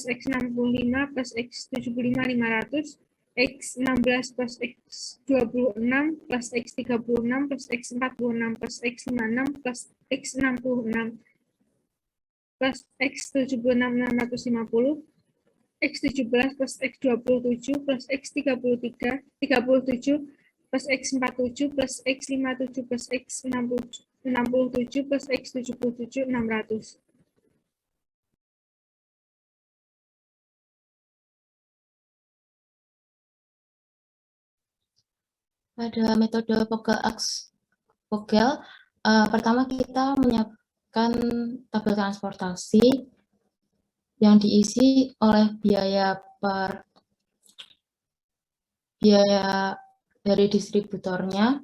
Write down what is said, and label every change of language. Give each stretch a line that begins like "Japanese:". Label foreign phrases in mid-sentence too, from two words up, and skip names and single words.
Indonesian: X65 plus X75 500 X16 plus X26 plus X36 plus X46 plus X56 plus X66 plus X76 650 X17 plus X27 plus X37 plus X47 plus X57 plus X67 plus X77 600. Pada metode Vogel, pertama kita menyiapkan tabel transportasi yang diisi oleh biaya dari distributornya.